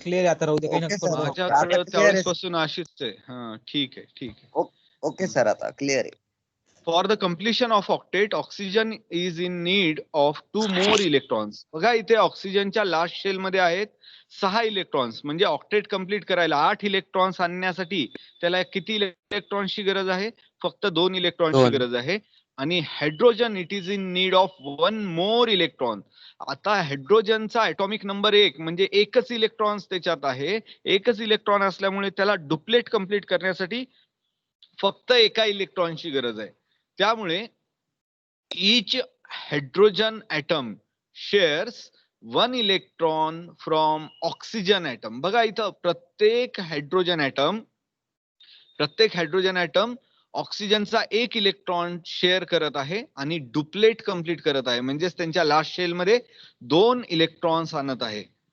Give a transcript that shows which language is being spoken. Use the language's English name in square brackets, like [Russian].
[Marathi] Clear आता राहू दे. काही नको. माझ्याकडे त्यावेळेस पासून अशीच आहे. हा, ठीक आहे. ओके सर, आता क्लिअर आहे. [English] For the completion of octet, oxygen is in need of 2 more electrons. [Marathi] बघा इथे ऑक्सिजनच्या लास्ट शेल मध्ये आहेत 6 इलेक्ट्रॉन्स, म्हणजे ऑक्टेट कंप्लीट करायला 8 इलेक्ट्रॉन्स आणण्यासाठी त्याला किती इलेक्ट्रॉन्सची गरज आहे? फक्त 2 इलेक्ट्रॉन्सची गरज आहे. आणि hydrogen [English] It is in need of 1 more electron. [Marathi] आता हायड्रोजनचा ॲटॉमिक नंबर 1 म्हणजे एकच इलेक्ट्रॉन्स त्याच्यात आहे. एकच इलेक्ट्रॉन असल्यामुळे त्याला डुप्लेट कंप्लीट करण्यासाठी फक्त एका इलेक्ट्रॉनची गरज आहे. त्यामुळे [English] each hydrogen atom shares 1 electron from oxygen atom. [Marathi] बघा इथं प्रत्येक हायड्रोजन ॲटम ऑक्सिजनचा 1 इलेक्ट्रॉन शेअर करत आहे आणि डुप्लेट कंप्लीट करत आहे, म्हणजेच त्यांच्या लास्ट शेल मध्ये 2 इलेक्ट्रॉन्स आणत आहे.